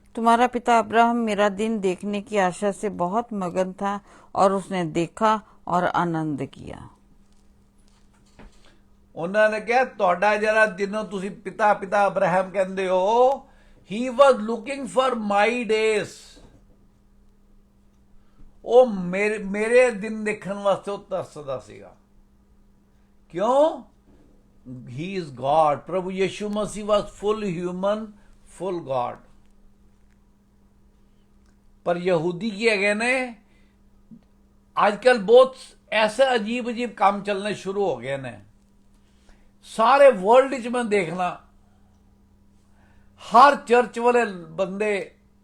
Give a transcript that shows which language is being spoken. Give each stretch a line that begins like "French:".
Hindi: तुम्हारा पिता अब्राहम मेरा दिन देखने की आशा से बहुत मगन था और उसने देखा और आनंद किया।
Punjabi: ਉਹਨਾਂ ਨੇ ਕਿਹਾ ਤੁਹਾਡਾ ਜਿਹੜਾ ਜਿਹਨੂੰ ਤੁਸੀਂ ਪਿਤਾ ਅਬਰਾਹਮ ਕਹਿੰਦੇ ਹੋ,
English: he was looking for my days।
Punjabi: ਉਹ ਮੇਰੇ ਦਿਨ ਦੇਖਣ ਵਾਸਤੇ ਉਹ ਤਰਸਦਾ ਸੀਗਾ। ਕਿਉਂ?
English: he is God। ਪ੍ਰਭੂ ਯਿਸੂ ਮਸੀਹ was full human, full God।
Punjabi: ਪਰ ਯਹੂਦੀ ਕੀ ਹੈਗੇ ਨੇ, ਅੱਜ ਕੱਲ ਬਹੁਤ ਐਸੇ ਅਜੀਬ ਕੰਮ ਚੱਲਣੇ ਸ਼ੁਰੂ ਹੋ ਗਏ ਨੇ। ਸਾਰੇ ਵਰਲਡ 'ਚ ਮੈਂ ਦੇਖਣਾ, ਹਰ ਚਰਚ ਵਾਲੇ ਬੰਦੇ